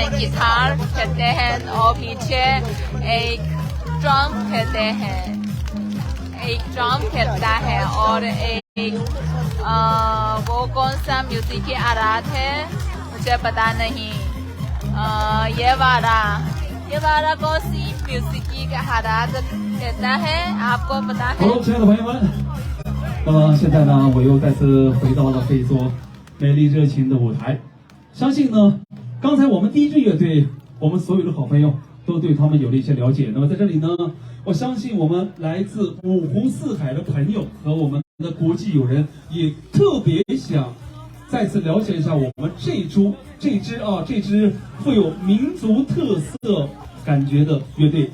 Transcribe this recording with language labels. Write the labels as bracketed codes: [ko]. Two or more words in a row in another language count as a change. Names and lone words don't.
[ur] گٹار کھیلتے ہیں اور پیچھے ایک ڈرم کھیلتے ہیں، ایک ڈرم کھیلتا ہے اور ایک وہ کون سا میوزک کی آلات ہے مجھے پتا نہیں. یہ والا کون سی میوزک کی آلات کہتا ہے آپ کو پتا ہے? [zh] 好，亲爱的朋友们，那么现在呢，我又再次回到了这座美丽热情的舞台。相信呢，刚才我们第一支乐队，我们所有的好朋友都对他们有了一些了解。那么在这里呢，我相信我们来自五湖四海的朋友和我们的国际友人也特别想再次了解一下我们这支富有民族特色感觉的乐队。